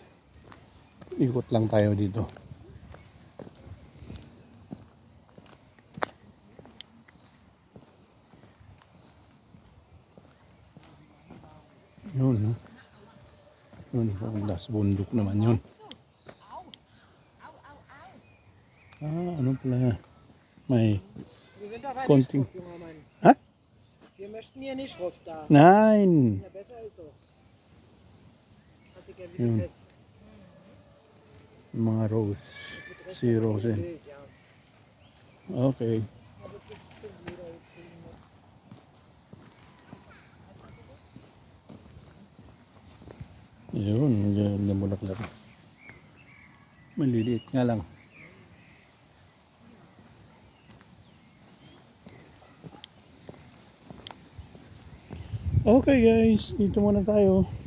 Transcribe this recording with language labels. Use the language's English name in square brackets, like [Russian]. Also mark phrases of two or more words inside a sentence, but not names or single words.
[Filipino] Ikot lang tayo dito. Yun, no? Yun, das bundok naman yun. Ano pala? May [German] Wir sind aber [Filipino] konting... [German] nicht drauf, junger Mann. Ha? Wir möchten hier nicht drauf da. Nein! Ja, besser ist so. Hat sich ja [Filipino] Yun. [German] wieder fest. [Filipino] Mga rose. Si Rose. [German] Bild, ja. [Filipino] Okay. Yun, medyo namulaklak. Maliliit nga lang. Okay guys, dito muna tayo.